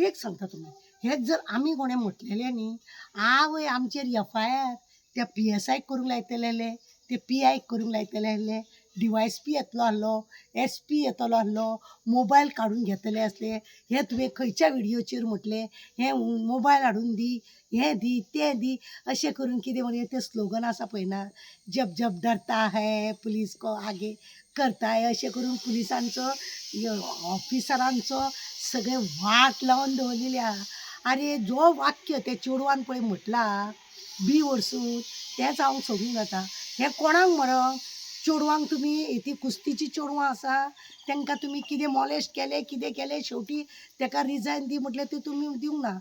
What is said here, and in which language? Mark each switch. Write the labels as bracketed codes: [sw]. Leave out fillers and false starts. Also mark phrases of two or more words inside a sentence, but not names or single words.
[kok] एक सांगता तुमी, हेच जर आमी कोणें म्हटलेलें न्ही, आवय आमचेर FIR त्या PSIक करूंक लायतलेले, ते PIक करूंक लायतले, DYSP येतलो आहलो, SP येतलो आहलो, मोबायल काडून घेतले असले. हे तुवें खंयच्या व्हिडियोचेर म्हटलें, हे मोबायल हाडून दी, हें दी तें दी, अशें करून कितें म्हणून ते स्लोगन आसा पळय ना, [hi] जब जब डरता है पुलीस को आगे करता है, [kok] अशें करून पुलिसांचो ऑफिसरांचो सगळे वाट लावन दवरलेली आहा. आरे जो वाक्य ते चेडवान पळय म्हटला बी वर्सून तेंच हांव सोडूंक जाता. हें कोणाक मरो चेडवांक तुमी ती कुस्तीची चेडवां आसा तांकां तुमी कितें मॉलेस्ट केलें कितें केलें शेवटी ताका रिजायन दी म्हटलें तें तुमी दिवंक ना.